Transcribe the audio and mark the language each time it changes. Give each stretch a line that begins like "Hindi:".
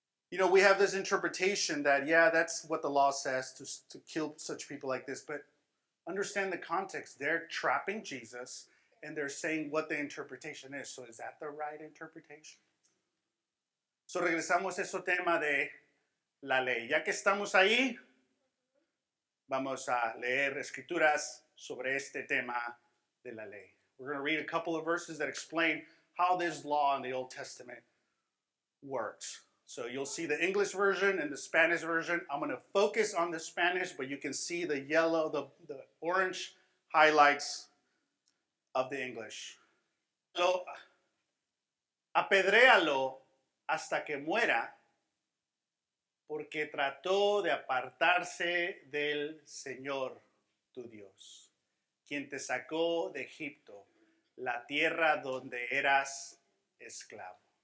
English: You know, we have this interpretation that, yeah, that's what the law says, to kill such people like this. But understand the context. They're trapping Jesus, and they're saying what the interpretation is. So is that the right interpretation?
Spanish: So regresamos a ese tema de la ley. Ya que estamos ahí, vamos a leer escrituras sobre este tema de la ley.
English: We're going to read a couple of verses that explain how this law in the Old Testament works. So you'll see the English version and the Spanish version. I'm going to focus on the Spanish, but you can see the yellow, the orange highlights of the English.
Spanish: Apedréalo hasta que muera, porque trató de apartarse del Señor tu Dios, quien te sacó de Egipto, la tierra donde eras esclavo.